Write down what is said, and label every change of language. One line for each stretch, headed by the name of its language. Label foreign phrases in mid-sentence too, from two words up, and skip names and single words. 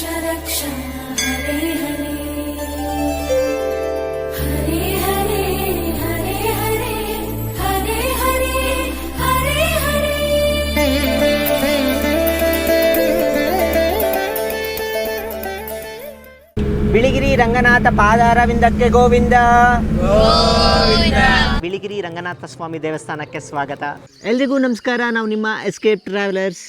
Sanskrit: रक्ष हरे हरे हरे हरे हरे हरे हरे हरे हरे
Kannada: ಬಿಳಿಗಿರಿ ರಂಗನಾಥ ಪಾದಾರವಿಂದಕ್ಕೆ ಗೋವಿಂದ. ಬಿಳಿಗಿರಿ ರಂಗನಾಥ ಸ್ವಾಮಿ ದೇವಸ್ಥಾನಕ್ಕೆ ಸ್ವಾಗತ. ಎಲ್ರಿಗೂ ನಮಸ್ಕಾರ. ನಾವು ನಿಮ್ಮ ಎಸ್ಕೇಪ್ ಟ್ರಾವೆಲರ್ಸ್.